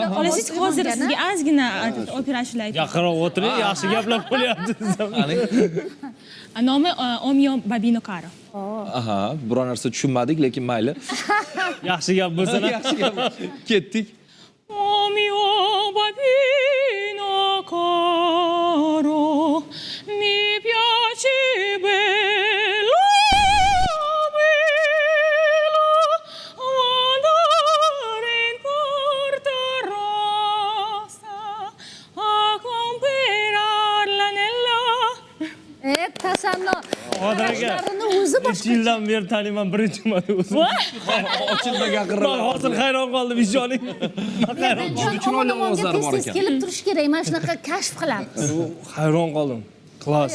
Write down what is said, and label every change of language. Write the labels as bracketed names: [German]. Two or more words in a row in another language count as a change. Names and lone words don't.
[Uzbek] Olasiz, hozir sizga ozgina opera ashula aytib. Yaqinroq o'tiring, yaxshi gaplar bo'lyapti. Nomi Omyo Babino Karo. Aha, biror narsa tushunmadik, lekin mayli. Yaxshi gap bo'lsa, Yaxshi gap. Ketdik. [Italian] Omyo Babino Caro, mi piace bello, bello, andare in Porta Rossa a comprare l'anello. [Uzbek] Tasanno. Hozir aka. Qarashlarini o'zi boshqa. 3 yildan beri taniyman, birinchi marta o'zim. Ochilmagan Men qirralar. hozir hayron qoldim ishoning. chiroyli ovozlari bor Tez ekan. kelib turish kerak. Mana shunaqa kashf qilamiz. Hayron qoldim. Klass.